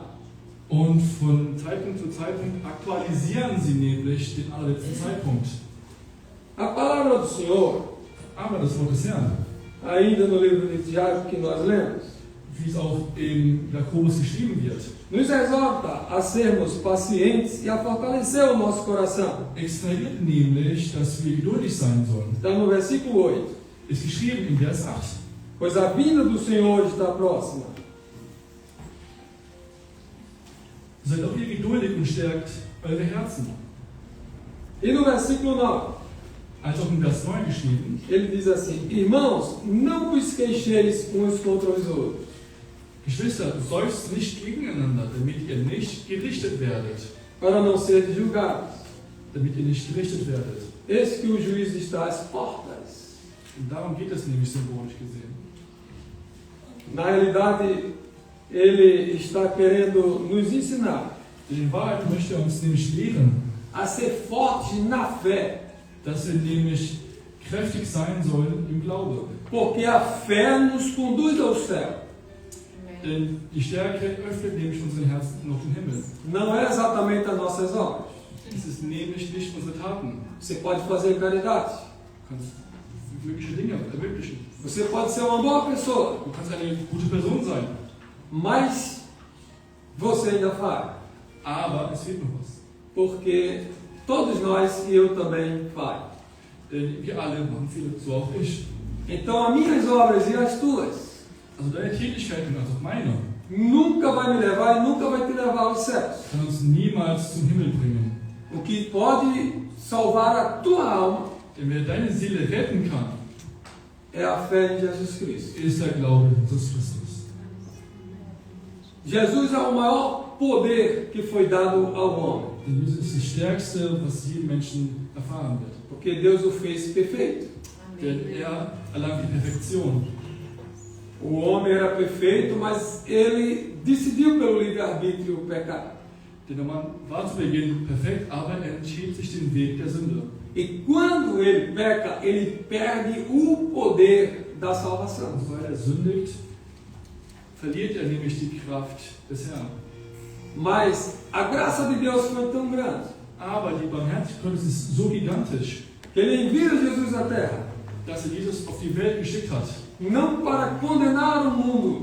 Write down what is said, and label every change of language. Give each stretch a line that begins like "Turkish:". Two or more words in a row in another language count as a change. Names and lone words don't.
German: Und von Zeitpunkt zu Zeitpunkt aktualisieren sie nämlich den allerletzten Zeitpunkt.
Portuguese: A palavra do Senhor,
German: Aber das Wort des Herrn,
Portuguese: ainda no livro de Tiago que nós lemos,
German: wie es auch in Jakobus geschrieben wird,
Portuguese: nos exorta a sermos pacientes e a fortalecer o nosso coração.
German: extrahiert nämlich, dass wir geduldig sein sollen.
Portuguese: Está no versículo 8.
German: Ist geschrieben in Vers 8.
Portuguese: Pois a vinda do Senhor está próxima.
German: Seid auch ihr geduldig und stärkt eure Herzen.
Portuguese: E no versículo 9,
German: Als auch in Vers 9 geschrieben,
Portuguese: ele diz assim: Irmãos, não vos queixeis uns contra os outros,
German: Geschwister, seufzt nicht gegeneinander, damit ihr nicht gerichtet werdet.
Portuguese: para não serdes julgados.
German: Damit ihr nicht gerichtet werdet.
Portuguese: Eis que o juiz está às portas.
German: Und darum geht es nämlich symbolisch gesehen.
Portuguese: Na realidade, ele está querendo nos ensinar
German: In Wahrheit möchte er uns nämlich lehren,
Portuguese: a ser fortes na fé,
German: dass wir nämlich kräftig sein sollen im Glaube.
Portuguese: porque a fé nos conduz ao céu.
German: Denn die Stärke öffnet nämlich unseren Herzen noch den Himmel.
Portuguese: Não é exatamente as nossas obras.
German: Es ist nämlich nicht unsere Taten.
Portuguese: Você pode fazer caridade.
German: Du kannst mögliche Dinge ermöglichen.
Portuguese: Você pode ser uma boa pessoa.
German: Du kannst eine gute Person sein.
Portuguese: Mas você ainda falha.
German: Aber es fehlt noch was.
Portuguese: Porque todos nós e eu também falho.
German: Denn wir alle machen Fehler, so auch ich.
Portuguese: Então as minhas obras e as tuas
German: Also deine Tätigkeiten, also auch meine,
Portuguese: nunca vai me levar e nunca vai te levar aos céus.
German: kann uns niemals zum Himmel bringen.
Portuguese: O que pode salvar a tua alma
German: Denn wer deine Seele retten kann,
Portuguese: é a fé em Jesus Cristo.
German: ist der Glaube in Jesus Christus.
Portuguese: Jesus é o maior poder que foi dado ao homem.
German: Denn Jesus ist das Stärkste, was jedem Menschen erfahren wird.
Portuguese: Porque Deus o fez perfeito.
German: Denn er erlangt die Perfektion.
Portuguese: O homem era perfeito, mas ele decidiu pelo livre-arbítrio pecar.
German: Denn der Mann war zu Beginn perfekt, aber er entschied sich den Weg der Sünde.
Portuguese: E quando ele peca, ele perde o poder da salvação.
German: Und weil er sündigt, verliert er nämlich die Kraft des Herrn.
Portuguese: Mas a graça de Deus foi tão grande
German: Aber die Barmherzigkeit Gottes ist so gigantisch,
Portuguese: que ele envia Jesus à terra,
German: dass er Jesus auf die Welt geschickt hat.
Portuguese: não para condenar o mundo,